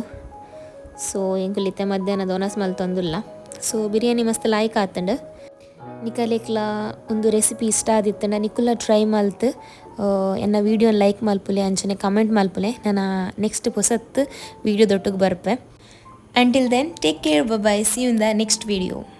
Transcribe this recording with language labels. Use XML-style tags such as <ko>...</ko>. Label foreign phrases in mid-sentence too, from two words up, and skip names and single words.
<tcy>ಸೊ ಎಂಕುಲಿತ್ತೆ ಮಧ್ಯಾಹ್ನದ ಒನಸ್ ಮಲ್ತೊಂದುಲ್ಲ. ಸೊ ಬಿರಿಯಾನಿ ಮಸ್ತ್ ಲಾಯ್ಕ್ ಆತಂಡು. ನಿಕಲೆಕ್ಲ ಒಂದು ರೆಸಿಪಿ ಇಷ್ಟ ಆದಿತ್ತಂಡ ನಿಕುಲ ಟ್ರೈ ಮಲ್ತ್ ಎನ್ನ ವೀಡಿಯೋನ ಲೈಕ್ ಮಲ್ಪುಲೆ ಅಂಚನೆ ಕಮೆಂಟ್ ಮಲ್ಪುಲೆ ನಾನು ನೆಕ್ಸ್ಟ್ ಹೊಸತ್ತು ವೀಡಿಯೋದೊಟ್ಟಿಗೆ ಬರ್ಪೆ.</tcy> <en>until then take care, bye, see you in the next video.</en>